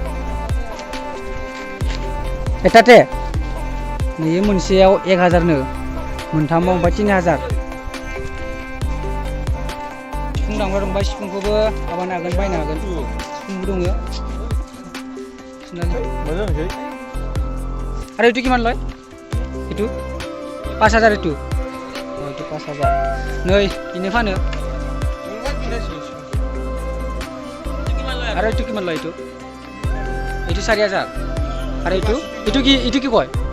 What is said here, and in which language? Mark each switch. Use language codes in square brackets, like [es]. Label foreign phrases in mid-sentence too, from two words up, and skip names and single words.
[brx] एटाटे नै मोनसेयाव 1000 नो मोनथामाव ओमफ्राय 3000 सिफुं दामग्रा दंबाय सिफुंखौबो माबानो हागोन बायनो हागोन सिफुंबो दङ [id] Ada itu gimana loh? Itu 5,000 itu. Oh, itu 5,000. Nih, ini mana? Ada itu gimana loh itu? Itu 4,000. Ada itu koi?